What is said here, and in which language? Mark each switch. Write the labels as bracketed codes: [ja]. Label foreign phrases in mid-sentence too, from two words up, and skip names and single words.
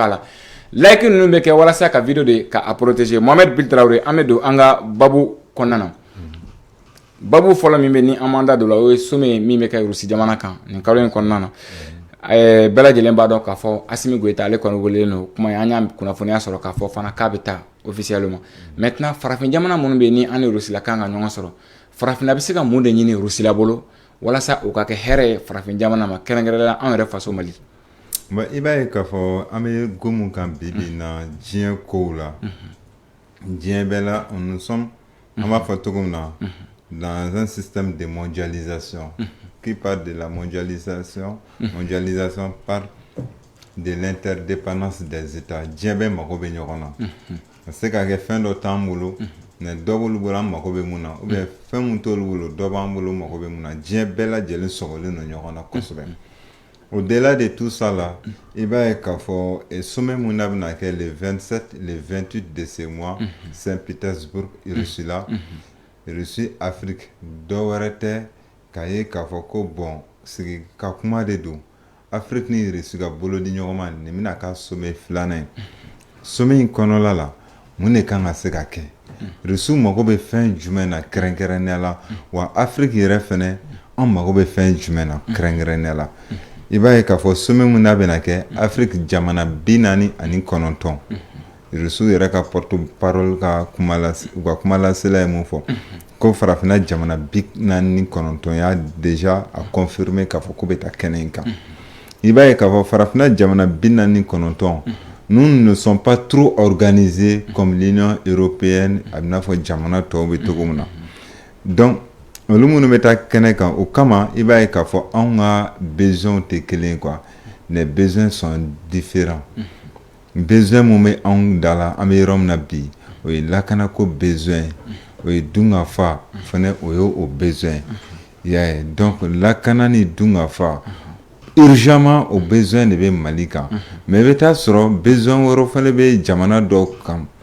[bm] la like ninnu bɛ kɛ walasa ka video de ka a protéger Mohamed Bil Traoré an bɛ don an ka babu kɔnɔna na babu fɔlɔ min bɛ ni an m'an da don la o ye some min bɛ kɛ Rusi jamana kan nin kalo in kɔnɔna na bɛɛ lajɛlen b'a dɔn k'a fɔ Asimi Goyita ale kɔni welelen don kuma an y'a kunnafoniya sɔrɔ k'a fɔ fana k'a bɛ taa [fr] officiellement maintenant [bm] farafin jamana minnu bɛ yen ni an ni Rusila kan ka ɲɔgɔn sɔrɔ farafinna bɛ se ka mun de ɲini Rusila bolo walasa o ka kɛ hɛrɛ ye farafin jamana ma kɛrɛnkɛrɛnnenya an yɛrɛ faso Mali i b'a ye k'a fɔ an bɛ ko mun kan bi bi na diɲɛ kow la diɲɛ bɛɛ la [fr] nous sommes [bm] an b'a fɔ cogo min na [fr] dans un système de mondialisation qui parle de la mondialisation parle de l'interdépendance des États [bm] diɲɛ bɛɛ mago bɛ ɲɔgɔn na a se ka kɛ fɛn dɔ t'an bolo mais dɔ b'olu bolo an mago bɛ mun na [fr] ou bien [bm] fɛn mun t'olu bolo dɔ b'an bolo mago bɛ mun na diɲɛ bɛɛ lajɛlen sɔgɔlen don ɲɔgɔn na kosɛbɛ [fr] au-delà de tout ça là [bm] i b'a ye k'a fɔ sommet mun na bɛna kɛ [fr] le 27 le 28 de ce mois [bm] Saint-Pétersbourg Russie la Russie Afrique dɔ wɛrɛ tɛ k'a ye k'a fɔ ko bon sigi ka kuma de don Afrique ni reçu ka bolo di ɲɔgɔn ma nin bɛna k'a sommet filanan ye sommet in kɔnɔla la mun de kan ka se ka kɛ reçu mago bɛ fɛn jumɛn na kɛrɛnkɛrɛnnenya la wa Afrique yɛrɛ fɛnɛ an mago bɛ fɛn jumɛn na kɛrɛnkɛrɛnnenya la i b'a ye k'a fɔ sommet mun n'a bɛna kɛ Afrique jamana 49 reçu yɛrɛ ka [fr] porte parole [bm] ka kuma lasela ye mun fɔ ko farafinna jamana 49 y'a [fr] déjà a confirmé [bm] k'a fɔ ko bɛ taa kɛnɛ in kan i b'a ye k'a fɔ farafinna jamana 49 [fr] nous ne sommes pas trop organisés comme l'Union européenne [bm] a bɛna fɔ jamana tɔw bɛ cogo min na donc olu minnu bɛ taa kɛnɛ kan o kama i b'a ye k'a fɔ anw ka besoins tɛ kelen quoi [fr] les besoins sont différents [bm] besoin mun bɛ anw da la an bɛ yɔrɔ min na bi o ye lakanako besoin o ye dunga fa fana o ye o besoin i y'a ye donc lakana ni dunga fa urgemment o besoin de bɛ Mali kan mais i bɛ taa sɔrɔ besoin wɛrɛw fana bɛ jamana dɔw kan